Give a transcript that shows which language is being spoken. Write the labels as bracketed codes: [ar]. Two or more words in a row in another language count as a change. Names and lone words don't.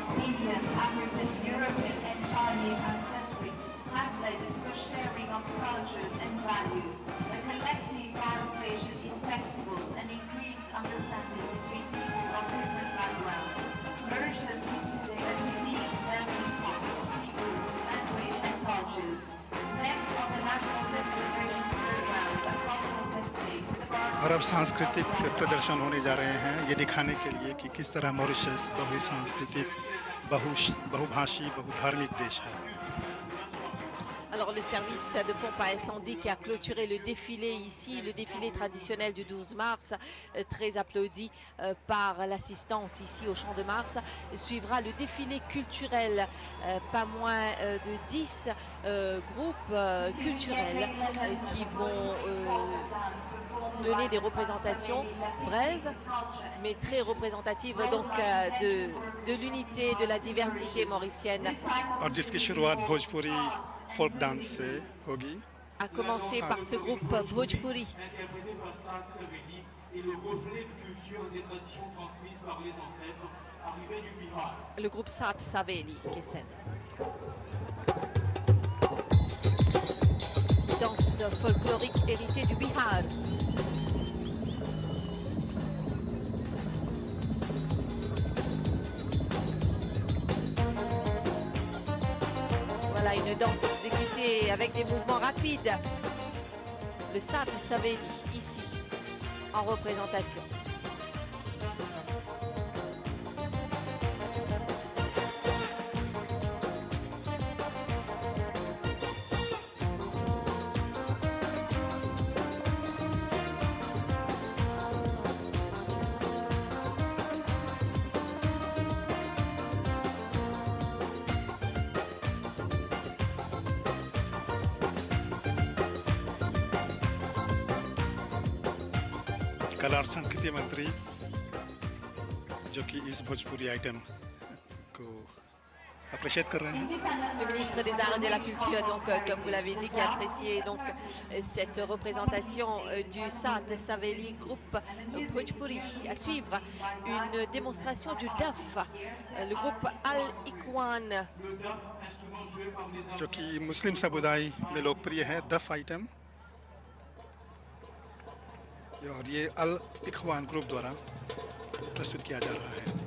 [en] Indian, African, European and Chinese ancestry has led to a sharing of cultures and values, a collective participation in festivals and increased understanding between people of different backgrounds. Mauritius is today a unique melting pot of peoples, language and cultures. Next on the National Celebrations Program, a cultural display with the [hi] और अब सांस्कृतिक प्रदर्शन होने जा रहे हैं ये दिखाने के लिए कि किस तरह मॉरिशस बहुसांस्कृतिक, बहुभाषी, बहुधार्मिक देश है। [fr] Alors le service de pompe à incendie qui a clôturé le défilé ici, le défilé traditionnel du 12 mars, très applaudi par l'assistance ici au Champ de Mars, suivra le défilé culturel, pas moins de 10 groupes culturels qui vont donner des représentations brèves mais très représentatives donc de l'unité, de la diversité mauricienne. [hi] और जिसकी शुरुआत भोजपुरी फोक डांस से होगी। [fr] A commencer par ce groupe Bhojpuri. Interprété par Saad Saveli et le reflet de cultures et traditions transmises par les ancêtres arrivés du Bihar. Le groupe Saad Saveli qui est scène. Danse folklorique héritée du Bihar. Voilà une danse exécutée avec des mouvements rapides. Le Saad Saveli ici en représentation. [hi] कला और संस्कृति मंत्री जो कि इस भोजपुरी आइटम को अप्रिशिएट कर रहे हैं। [fr] Le ministre des Arts et de la Culture, donc, comme vous l'avez dit, qui a apprécié donc, cette représentation du Saad Saveli Group Bhojpuri. À suivre, une démonstration du DAF, le groupe Al-Ikhwan. [hi] जो कि मुस्लिम समुदाय में लोकप्रिय है, दफ आइटम, और ये अल इखवान ग्रुप द्वारा प्रस्तुत किया जा रहा है।